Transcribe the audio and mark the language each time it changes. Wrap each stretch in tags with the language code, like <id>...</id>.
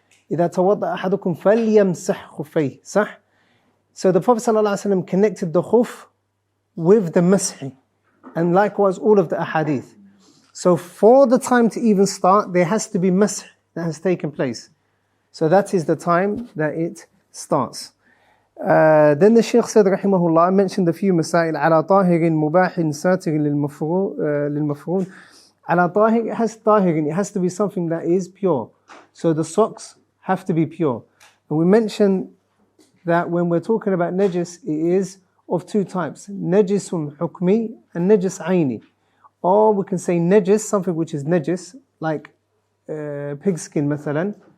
<ar>إِذَا تَوَضَّأَ أَحَدُكُمْ فَلْيَمْسَحْ خُفَيْهِ صح?</ar> <en>So the Prophet ﷺ connected the khuf with the masih. And likewise all of the ahadith. So for the time to even start, there has to be masih that has taken place. So that is the time that it starts. Then the Shaykh said, rahimahullah, mentioned a few masail.</en> <ar>على طاهر مباح ساتر للمفروض. على طاهر,</ar> <en>it has طاهر, it has to be something that is pure. So the socks have to be pure. And we mentioned that when we're talking about najis, it is of two types. Najisun hukmi and najis aini. Or we can say najis, something which is najis, like pigskin mathalan.</en>